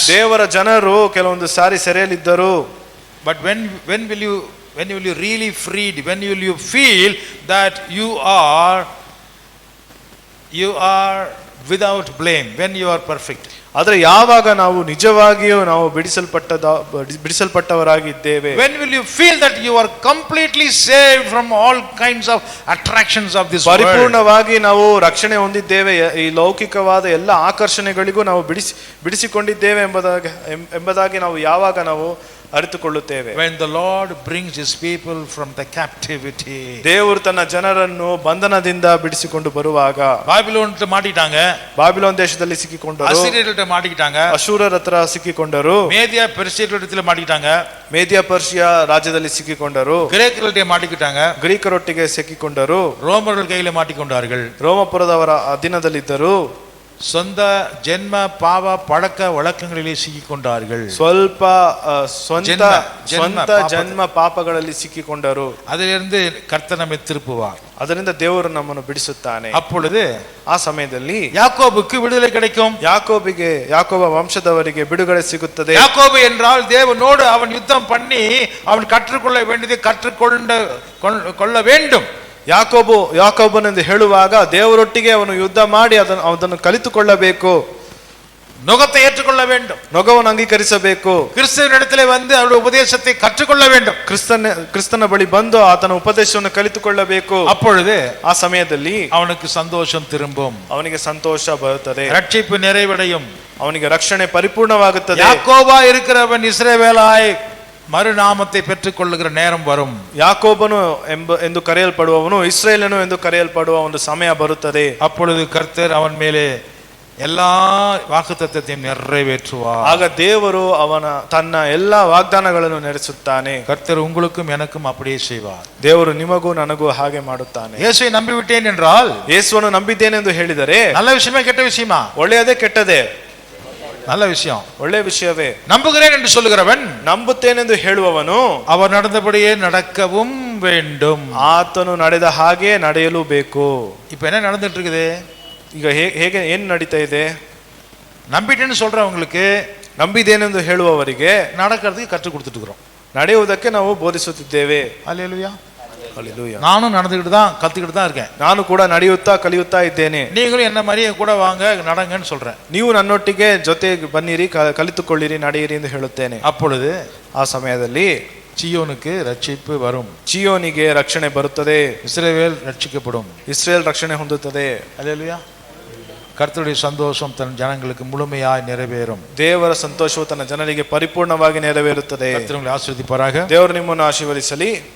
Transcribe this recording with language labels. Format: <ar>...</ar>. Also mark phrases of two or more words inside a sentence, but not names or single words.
<kn>ದೇವರ ಜನರು ಕೆಲವೊಂದು ಸಾರಿ ಸೆರೆಯಲ್ಲಿದ್ದರು.</kn> <en>But when will you really freed? When will you feel that you are without blame? When you are perfect?</en> <kn>ಆದರೆ ಯಾವಾಗ ನಾವು ನಿಜವಾಗಿಯೂ ನಾವು ಬಿಡಿಸಲ್ಪಟ್ಟವರಾಗಿದ್ದೇವೆ?</kn> <en>When will you feel that you are completely saved from all kinds of attractions of this world?</en> <kn>ಪರಿಪೂರ್ಣವಾಗಿ ನಾವು ರಕ್ಷಣೆ ಹೊಂದಿದ್ದೇವೆ, ಈ ಲೌಕಿಕವಾದ ಎಲ್ಲ ಆಕರ್ಷಣೆಗಳಿಗೂ ನಾವು ಬಿಡಿಸಿಕೊಂಡಿದ್ದೇವೆ ಎಂಬುದಾಗಿ ನಾವು ಯಾವಾಗ ನಾವು ಅರಿತುಕೊಳ್ಳುತ್ತೇವೆ?</kn> <en>When the Lord brings his people from the captivity.</en> <kn>ದೇವರು ತನ್ನ ಜನರನ್ನು ಬಂಧನದಿಂದ ಬಿಡಿಸಿಕೊಂಡು ಬರುವಾಗ,</kn> <ta>பாபிலோன் மாட்டிட்டாங்க,</ta> <kn>ಬಾಬಿಲೋನ್ ದೇಶದಲ್ಲಿ ಸಿಕ್ಕಿಕೊಂಡರು,</kn> <ta>அசிரியர்கள்ட்ட மாட்டிட்டாங்க,</ta> <kn>ಅಶೂರರ ಹತ್ರ ಸಿಕ್ಕಿಕೊಂಡರು,</kn> <ta>மேதியா பெர்சியர்களிடத்தில் மாட்டிக்கிட்டாங்க,</ta> <kn>ಮೇದಿಯ ಪರ್ಷಿಯಾ ರಾಜ್ಯದಲ್ಲಿ ಸಿಕ್ಕಿಕೊಂಡರು,</kn> <ta>கிரேக்கர்கிட்ட மாட்டிக்கிட்டாங்க,</ta> <kn>ಗ್ರೀಕರೊಟ್ಟಿಗೆ ಸಿಕ್ಕಿಕೊಂಡರು,</kn> <ta>ரோமர்கள் கையில மாட்டிக்கொண்டார்கள்,</ta> <kn>ರೋಮಪುರದವರ ಅಧೀನದಲ್ಲಿದ್ದರು,</kn> <ta>சொந்த ஜென்ம பாவ பழக்க வழக்கங்களிலே சிக்கிக் கொண்டார்கள்.</ta> <kn>ಸ್ವಲ್ಪ ಸ್ವಂತ ಜನ್ಮ ಜನ್ಮ ಪಾಪಗಳಲ್ಲಿ ಸಿಕ್ಕಿಕೊಂಡರು.</kn> <ta>அதிலிருந்து கர்த்தர் நம்மை திருப்புவார்.</ta> <kn>ಅದರಿಂದ ದೇವರು ನಮ್ಮನ್ನು ಬಿಡಿಸುತ್ತಾನೆ.</kn> <ta>அப்பொழுது</ta> <kn>ಆ ಸಮಯದಲ್ಲಿ</kn> <ta>யாக்கோபுக்கு விடுதலை கிடைக்கும்.</ta> <kn>ಯಾಕೋಬ ವಂಶದವರಿಗೆ ಬಿಡುಗಡೆ ಸಿಗುತ್ತದೆ.</kn> <ta>யாக்கோபு என்றால் தேவனோடு அவன் யுத்தம் பண்ணி அவன் கற்றுக்கொள்ள வேண்டியதை கற்றுக்கொள்ள வேண்டும்.</ta> <kn>ಯಾಕೋಬನೆಂದು ಹೇಳುವಾಗ ದೇವರೊಟ್ಟಿಗೆ ಅವನು ಯುದ್ಧ ಮಾಡಿ ಅದನ್ನು ಕಲಿತುಕೊಳ್ಳಬೇಕು.</kn> <ta>நுகத்தை ஏற்றுக்கொள்ள வேண்டும்.</ta> <kn>ನೊಗವನ್ನು ಅಂಗೀಕರಿಸಬೇಕು.</kn> <ta>கிறிஸ்துவினிடத்திலே வந்து அவருடைய உபதேசத்தை கற்றுக்கொள்ள வேண்டும்.</ta> <kn>ಕ್ರಿಸ್ತನ ಬಳಿ ಬಂದು ಆತನ ಉಪದೇಶವನ್ನು ಕಲಿತುಕೊಳ್ಳಬೇಕು.</kn> <ta>அப்பொழுது</ta> <kn>ಆ ಸಮಯದಲ್ಲಿ</kn> <ta>அவனுக்கு சந்தோஷம் திரும்பும்.</ta> <kn>ಅವನಿಗೆ ಸಂತೋಷ ಬರುತ್ತದೆ.</kn> <ta>ரட்சிப்பு நிறைவடையும்.</ta> <kn>ಅವನಿಗೆ ರಕ್ಷಣೆ ಪರಿಪೂರ್ಣವಾಗುತ್ತದೆ.</kn> <ta>யாக்கோபா இருக்கிறவன் இஸ்ரவேலாய் மறுநாமத்தை பெற்றுக் கொள்ளுகிற நேரம் வரும்.</ta> <kn>ಯಾಕೋಬನು ಎಂದು ಕರೆಯಲ್ಪಡುವವನು ಇಸ್ರಾಯೇಲನು ಎಂದು ಕರೆಯಲ್ಪಡುವ ಒಂದು ಸಮಯ ಬರುತ್ತದೆ.</kn> <ta>அப்பொழுது கர்த்தர் அவன் மேலே எல்லா வாக்குத்தத்தத்தையும் நிறைவேற்றுவார்.</ta> <kn>ಆಗ ದೇವರು ತನ್ನ ಎಲ್ಲಾ ವಾಗ್ದಾನಗಳನ್ನು ನೆರವೇರಿಸುತ್ತಾನೆ.</kn> <ta>கர்த்தர் உங்களுக்கும் எனக்கும் அப்படியே செய்வார்.</ta> <kn>ದೇವರು ನಿಮಗೂ ನನಗೂ ಹಾಗೆ ಮಾಡುತ್ತಾನೆ.</kn> <ta>இயேசுவை நம்பிவிட்டேன் என்றால்,</ta> <kn>ಯೇಸುವನ್ನು ನಂಬಿದ್ದೇನೆ ಎಂದು ಹೇಳಿದರೆ</kn> <ta>நல்ல விஷயமா கெட்ட விஷயமா?</ta> <kn>ಒಳ್ಳೆಯದೇ ಕೆಟ್ಟದೇ?</kn> <ta>நல்ல விஷயம்.</ta> <kn>ಒಳ್ಳೆಯ ವಿಷಯವೇ.</kn> <ta>நம்புகிறேன் என்று சொல்லுகிறவன்,</ta> <kn>ನಂಬುತ್ತೇನೆಂದು ಹೇಳುವವನು</kn> <ta>அவர் நடந்தபடியே நடக்கவும் வேண்டும்.</ta> <kn>ಆತನು ನಡೆದ ಹಾಗೆ ನಡೆಯಲು ಬೇಕು.</kn> <ta>இப்ப என்ன நடந்துட்டு இருக்குது?</ta> <kn>ಈಗ ಹೇಗೆ ಏನು ನಡೀತಾ ಇದೆ?</kn> <ta>நம்பிட்டேன்னு சொல்றவங்களுக்கு,</ta> <kn>ನಂಬಿದ್ದೇನೆಂದು ಹೇಳುವವರಿಗೆ</kn> <ta>நடக்கிறதுக்கு கற்றுக் கொடுத்துட்டு இருக்கிறோம்.</ta> <kn>ನಡೆಯುವುದಕ್ಕೆ ನಾವು ಬೋಧಿಸುತ್ತಿದ್ದೇವೆ.</kn> <ta>அல்லேலூயா. அல்லேலூயா. நானும் நடந்துக்கிட்டு தான் கத்துக்கிட்டு தான் இருக்கேன்.</ta> <kn>ನಾನು ಕೂಡ ನಡೆಯುತ್ತಾ ಕಲಿಯುತ್ತಾ ಇದ್ದೇನೆ.</kn> <ta>நீங்களும் என்ன மாதிரியே கூட வாங்க நடங்கன்னு சொல்றேன்.</ta> <kn>ನೀವು ನನ್ನೊಟ್ಟಿಗೆ ಜೊತೆ ಬನ್ನಿರಿ, ಕಲಿತುಕೊಳ್ಳಿರಿ, ನಡೆಯಿರಿ ಎಂದು ಹೇಳುತ್ತೇನೆ.</kn> <ta>அப்பொழுது</ta> <kn>ಆ ಸಮಯದಲ್ಲಿ</kn> <ta>சியோனுக்கு ரட்சிப்பு வரும்.</ta> <kn>ಚಿಯೋನಿಗೆ ರಕ್ಷಣೆ ಬರುತ್ತದೆ.</kn> <ta>இஸ்ரவேல் ரட்சிக்கப்படும்.</ta> <kn>ಇಸ್ರೇಲ್ ರಕ್ಷಣೆ ಹೊಂದುತ್ತದೆ.</kn> <ta>அல்லேலூயா. கர்த்தருடைய சந்தோஷம் தன் ஜனங்களுக்கு முழுமையாய் நிறைவேறும்.</ta> <kn>ದೇವರ ಸಂತೋಷವು ತನ್ನ ಜನರಿಗೆ ಪರಿಪೂರ್ಣವಾಗಿ ನೆರವೇರುತ್ತದೆ.</kn> <ta>கர்த்தர் உங்களை ஆசீர்வதிப்பாராக.</ta> <kn>ದೇವರು ನಿಮ್ಮನ್ನು ಆಶೀರ್ವದಿಸಲಿ.</kn>